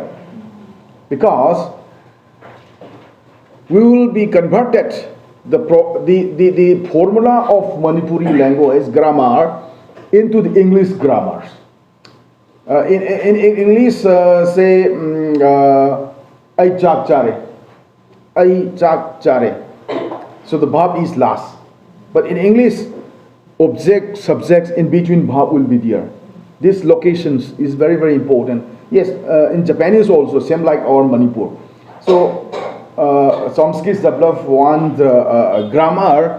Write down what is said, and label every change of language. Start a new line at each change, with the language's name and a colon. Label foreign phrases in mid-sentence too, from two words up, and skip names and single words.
English: Because we will be converted the formula of Manipuri language grammar into the English grammars. In English, say,
Manipuri: I chak chare. I chak chare.
English: So the verb is last. But in English, object, subjects in between verb will be there. This locations is very, very important. Yes, in Japanese also, same like our Manipur. So, Chomsky's developed one grammar.